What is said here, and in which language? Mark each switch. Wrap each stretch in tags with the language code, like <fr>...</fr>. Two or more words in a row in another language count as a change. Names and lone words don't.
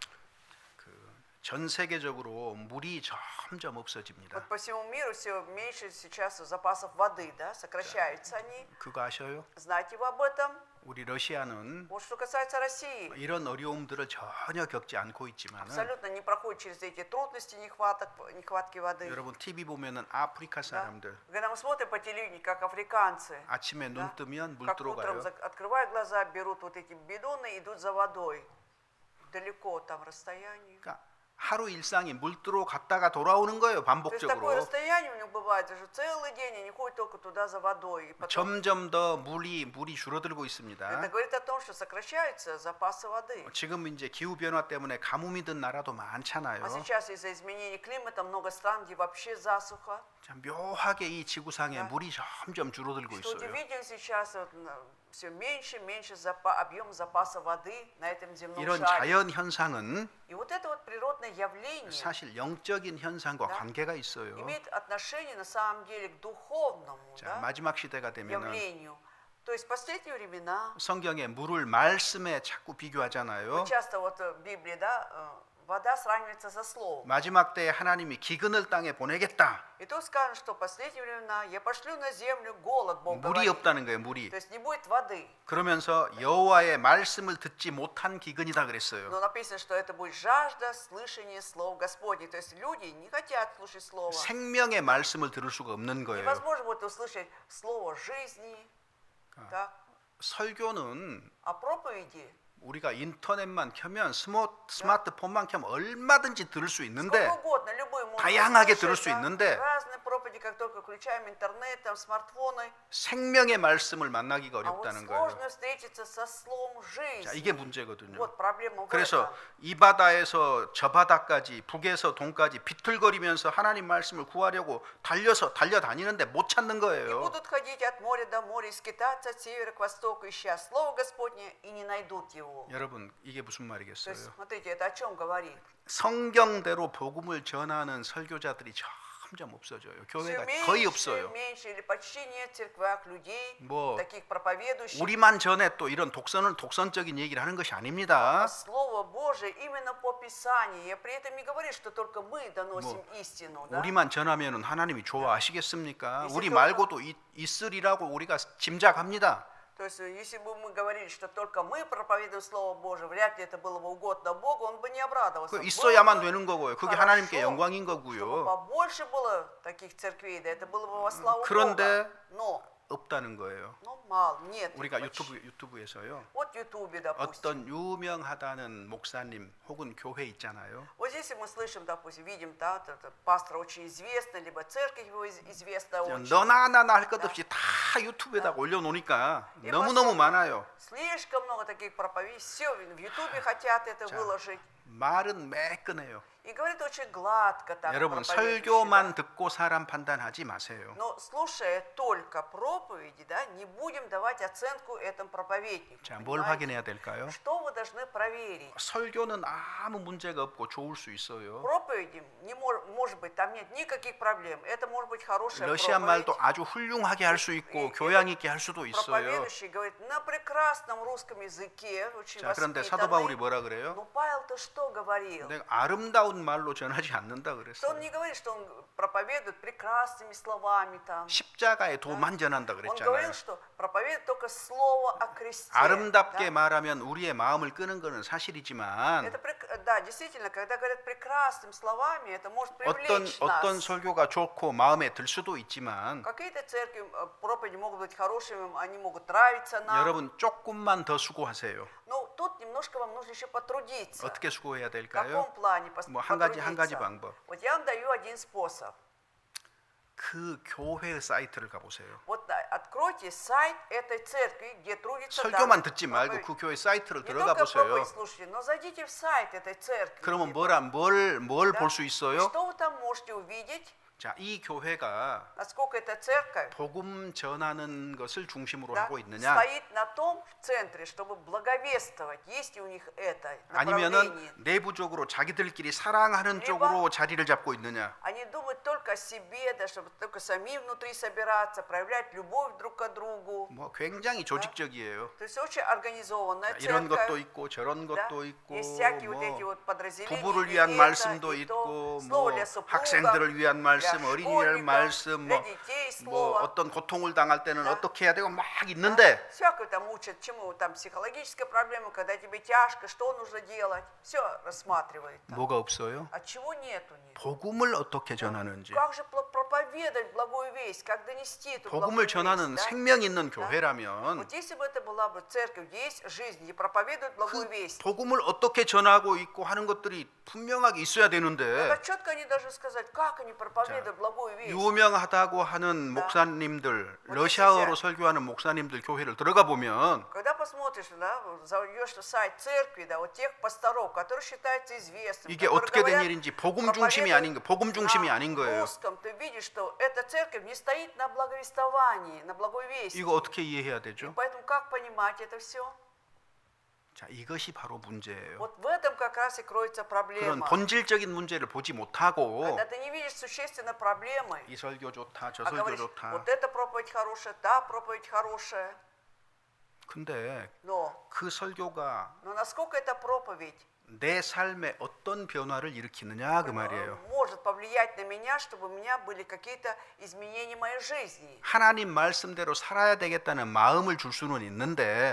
<ko>전 세계적으로 물이 점점 없어집니다.</ko> <ru>Вот по всему миру все меньше сейчас запасов воды, да, сокращаются они.</ru> <ko>그거 아셔요?</ko> <ru>Знаете вы об этом?</ru> <ko>우리 러시아는</ko> <ru>Вот что касается России,</ru> <ko>이런 어려움들을 전혀 겪지 않고 있지만</ko> <ru>абсолютно не проходит через эти трудности нехватки воды.</ru> <ko>여러분 TV 보면은 아프리카</ko> <ru>Да?</ru> <ko>사람들</ko> <ru>Когда мы смотрим по телевидению, как африканцы,</ru> <ko>아침에 눈</ko> <ru>да,</ru> <ko>뜨면 물</ko> <ru>как утром</ru> <ko>들어가요.</ko> <ru>открывают глаза, берут вот эти бидоны, идут за водой. Далеко там расстояние.</ru> <ko>그러니까 하루 일상이 물 들어갔다가 돌아오는 거예요.</ko> <ru>То есть такое</ru> <ko>반복적으로.</ko> <ru>расстояние у них бывает уже целый день, они ходят только туда за водой. И потом</ru> <ko>점점 더 물이 줄어들고 있습니다.</ko> <ru>это говорит о том, что сокращаются запасы воды.</ru> <ko>지금 이제 기후 변화 때문에 가뭄이 든 나라도 많잖아요.</ko> <ru>А сейчас из-за изменения климата много стран, где вообще засуха.</ru> <ko>참 묘하게 이 지구상에</ko> <ru>Да.</ru> <ko>물이 점점 줄어들고</ko> <ru>Что</ru> <ko>있어요.</ko> <ru>удивительно сейчас, все меньше и меньше объем запаса воды на этом земном</ru> <ko>이런</ko> <ru>шаре.</ru> <ko>자연 현상은</ko> <ru>И вот это вот природное явление</ru> <ko>사실 영적인 현상과</ko> <ru>Да.</ru> <ko>관계가 있어요.</ko> <ru>имеет отношение на самом деле к духовному,</ru> <ko>자,</ko> <ru>да,</ru> <ko>마지막 시대가 되면은</ko> <ru>явлению. То есть в последние времена</ru> <ko>성경에 물을 말씀에 자꾸 비교하잖아요.</ko> <ru>часто вот в Библии, да, вода сравнивается со словом.</ru> <ko>마지막 때에 하나님이 기근을 땅에 보내겠다.</ko> <ru>И тут сказано, что в последние времена я пошлю на землю голод, Бог</ru> <ko>물이</ko> <ru>говорит.</ru> <ko>없다는 거예요, 물이.</ko> <ru>То есть не будет воды.</ru> <ko>그러면서 여호와의 말씀을 듣지 못한 기근이다 그랬어요.</ko> <ru>Но написано, что это будет жажда слышания слов Господних. То есть люди не хотят слушать слово.</ru> <ko>생명의 말씀을 들을 수가 없는 거예요.</ko> <ru>Невозможно будет услышать слово жизни. Так?</ru> <ko>설교는</ko> <ru>А проповеди</ru> <ko>우리가 인터넷만 켜면 스마트폰만 켜면 얼마든지 들을 수 있는데</ko> <ru>сколько угодно, любой может</ru> <ko>다양하게</ko> <ru>услышать,</ru> <ko>들을 수</ko> <ru>да?</ru> <ko>있는데</ko> <ru>разные проповеди, как только включаем интернет, там, смартфоны.</ru> <ko>생명의 말씀을 만나기가</ko> <ru>А вот</ru> <ko>어렵다는 거예요.</ko> <ru>сложно встретиться со словом жизни.</ru> <ko>자, 이게 문제거든요.</ko> <ru>Вот проблема в</ru> <ko>그래서</ko> <ru>этом.</ru> <ko>이 바다에서 저 바다까지 북에서 동까지 비틀거리면서 하나님 말씀을 구하려고 달려다니는데 못 찾는</ko> <ru>И</ru> <ko>거예요.</ko> <ru>будут ходить от моря до моря, и скитаться от севера к востоку, ища слово Господне, и не найдут его.</ru> <ko>여러분 이게 무슨</ko> <ru>То</ru> <ko>말이겠어요?</ko> <ru>есть, смотрите, это о чем говорит?</ru> <ko>성경대로 복음을 전하는 설교자들이 점점 없어져요. 교회가 거의 없어요.</ko> <ru>меньше или почти нет в церквях людей,</ru> <ko>뭐</ko> <ru>таких проповедующих.</ru> <ko>우리만 전에 또 이런 독선적인 얘기를 하는 것이 아닙니다.</ko> <ru>Слово Божие именно по Писанию. Я при этом не говорю, что только мы доносим истину. Да?</ru> <ko>우리만 전하면은 하나님이 좋아하시겠습니까?</ko> <ru>если</ru> <ko>우리</ko> <ru>только-</ru> <ko>말고도 있으리라고 우리가 짐작합니다.</ko> <ru>То есть, если бы мы говорили, что только мы проповедуем Слово Божие, вряд ли это было бы угодно Богу, Он бы не обрадовался.</ru> <ko>그</ko> <ru>Было</ru> <ko>있어야만</ko> <ru>бы</ru> <ko>되는 거고요. 그게</ko> <ru>хорошо,</ru> <ko>하나님께 영광인</ko> <ru>чтобы</ru> <ko>거고요.</ko> <ru>побольше было таких церквей, да, это было бы во славу</ru> <ko>그런데</ko> <ru>Бога. Но</ru> <ko>없다는 거예요.</ko> <ru>мало, нет.</ru> <ko>우리가</ko> <ru>их почти.</ru> <ko>유튜브에서요.</ko> <ru>Вот в Ютубе, допустим.</ru> <ko>어떤 유명하다는 목사님 혹은 교회 있잖아요.</ko> <ru>Вот здесь мы слышим, допустим, видим, да, пастор очень известный, либо церковь его известна очень.</ru> <ko>너나 나나 할 것 없이 다 유튜브에다가 올려놓으니까 너무너무 많아요.</ko> <ru>Слишком много таких проповедей, все в Ютубе хотят это</ru> <ko>자,</ko> <ru>выложить.</ru> <ko>말은 매끈해요.</ko> <ru>И говорит очень гладко так.</ru> <ko>여러분</ko> <ru>проповедующий,</ru> <ko>설교만</ko> <ru>да.</ru> <ko>듣고 사람 판단하지 마세요.</ko> <ru>Но слушая только проповеди, да, не будем давать оценку этому проповеднику.</ru> <ko>자, 뭘</ko> <ru>понимаете?</ru> <ko>확인해야 될까요?</ko> <ru>Что вы должны проверить?</ru> <ko>설교는 아무 문제가 없고 좋을 수 있어요.</ko> <ru>Проповеди, может быть, там нет никаких проблем. Это может быть хорошая 러시아 проповедь.</ru> <ko>말도 아주 훌륭하게 할 수 있고 교양 있게 할 수도 있어요.</ko> <ru>Проповедующий говорит на прекрасном русском языке, очень</ru> <ko>자, 그런데 사도 바울이</ko> <ru>воспитанный.</ru> <ko>뭐라 그래요?</ko> <ru>Но Павел-то что говорил?</ru> <ko>내가 아름다운 말로 전하지 않는다</ko> <ru>Что он</ru> <ko>그랬어요.</ko> <ru>не говорит, что он проповедует прекрасными словами там.</ru> <ko>십자가의 도만 전한다</ko> <ru>Он</ru> <ko>그랬잖아요.</ko> <ru>говорил, что проповедует только слово о кресте.</ru> <ko>아름답게</ko> <ru>да?</ru> <ko>말하면 우리의 마음을 끄는 것은 사실이지만</ko> <ru>Да, действительно, когда говорят прекрасными словами, это может</ru> <ko>어떤</ko> <ru>привлечь</ru> <ko>어떤</ko> <ru>нас.</ru> <ko>설교가 좋고 마음에 들 수도 있지만</ko> <ru>Какие-то церкви, проповеди могут быть хорошими, они могут нравиться нам.</ru> <ko>여러분 조금만 더 수고하세요.</ko> <ru>Но тут немножко вам нужно еще потрудиться.</ru> <ko>어떻게 수고해야</ko> <ru>В</ru> <ko>될까요?</ko> <ru>каком плане</ru> <ko>뭐 한 가지</ko> <ru>потрудиться?</ru> <ko>방법.</ko> <ru>Вот я вам даю один способ.</ru> <ko>그 교회 사이트를 가보세요.</ko> <ru>Вот откройте сайт этой церкви, где трудится</ru> <ko>설교만</ko> <ru>данная</ru> <ko>듣지 말고</ko> <ru>проповедь.</ru> <ko>그 교회 사이트를</ko> <ru>Не</ru> <ko>들어가</ko> <ru>только</ru> <ko>보세요.</ko> <ru>проповедь слушайте, но зайдите в сайт этой церкви.</ru> <ko>그러면</ko> <ru>где</ru> <ko>뭘</ko> <ru>да?</ru> <ko>볼 수 있어요?</ko> <ru>Что вы там можете увидеть?</ru> <ko>자, 이 교회가</ko> <ru>Насколько эта церковь</ru> <ko>복음 전하는 것을 중심으로</ko> <ru>да,</ru> <ko>하고 있느냐?</ko> <ru>стоит на том центре, чтобы благовествовать. Есть ли у них это</ru> <ko>아니면은</ko> <ru>направление?</ru> <ko>내부적으로 자기들끼리 사랑하는</ko> <ru>Либо-</ru> <ko>쪽으로 자리를 잡고 있느냐?</ko> <ru>Они думают только о себе, да, чтобы только самим внутри собираться, проявлять любовь друг к другу.</ru> <ko>뭐 굉장히 조직적이에요.</ko> <ru>То есть очень организованная</ru> <ko>이런 것도</ko> <ru>церковь.</ru> <ko>있고 저런</ko> <ru>Да?</ru> <ko>것도 있고</ko> <ru>Есть всякие вот эти</ru> <ko>뭐</ko> <ru>вот подразделения.</ru> <ko>부부를</ko> <ru>и</ru> <ko>위한</ko> <ru>это,</ru> <ko>말씀도</ko> <ru>и то,</ru> <ko>있고</ko> <ru>слово</ru> <ko>뭐</ko> <ru>для супруга,</ru> <ko>학생들을 위한 말씀,</ko> <ru>для</ru> <ko>어린이를</ko> <ru>школьников,</ru> <ko>말씀,</ko> <ru>для</ru> <ko>뭐,</ko> <ru>детей</ru> <ko>뭐</ko> <ru>слово.</ru> <ko>어떤 고통을 당할 때는</ko> <ru>Да.</ru> <ko>어떻게 해야 되고 막 있는데</ko> <ru>Всякое там учат, чему там психологическая проблема, когда тебе тяжко, что нужно делать. Все рассматривает. там.</ru> <ko>뭐가 없어요?</ko> <ru>А чего нету?</ru> <ko>복음을 어떻게 전하는지.</ko> <ru>Как же проповедовать благую весть, как донести эту</ru> <ko>복음을</ko> <ru>благую</ru> <ko>전하는</ko> <ru>весть? да?</ru> <ko>생명 있는 교회라면</ko> <ru>Вот если бы это была бы церковь, где есть жизнь, где проповедуют благую</ru> <ko>그</ko> <ru>весть,</ru> <ko>복음을 어떻게 전하고 있고 하는 것들이 분명하게 있어야 되는데</ko> <ru>тогда четко они должны сказать, как они проповедуют благую весть.</ru> <ko>유명하다고 하는 목사님들,</ko> <ru>Вот</ru> <ko>러시아어로</ko> <ru>если</ru> <ko>설교하는 목사님들 교회를 들어가 보면</ko> <ru>Когда посмотришь, да, зайдешь на сайт церкви, да, вот тех пасторов, которые считаются известными,</ru> <ko>이게</ko> <ru>которые</ru> <ko>어떻게 된</ko> <ru>говорят,</ru> <ko>일인지 복음 중심이 아닌 거, 복음 중심이</ko> <ru>на</ru> <ko>아닌 거예요.</ko> <ru>русском, ты видишь, что эта церковь не стоит на благовествовании, на благой вести.</ru> <ko>이거 어떻게 이해해야 되죠?</ko> <ru>Поэтому как понимать это все?</ru> <ko>자, 이것이 바로 문제예요.</ko> <ru>Вот в этом как раз и кроется</ru> <ko>그런</ko> <ru>проблема.</ru> <ko>본질적인 문제를 보지 못하고</ko> <ru>Когда ты не видишь существенной проблемы,</ru> <ko>이 설교 좋다, 저</ko> <ru>а</ru> <ko>설교</ko> <ru>говоришь,</ru> <ko>좋다.</ko> <ru>вот эта проповедь хорошая, та проповедь хорошая,</ru> <ko>근데</ko> <ru>но</ru> <ko>그 설교가</ko> <ru>насколько эта проповедь</ru> <ko>내 삶에 어떤 변화를 일으키느냐 그 말이에요.</ko> <ru>может повлиять на меня, чтобы у меня были какие-то изменения в моей жизни.</ru> <ko>하나님 말씀대로 살아야 되겠다는 마음을 줄 수는 있는데</ko>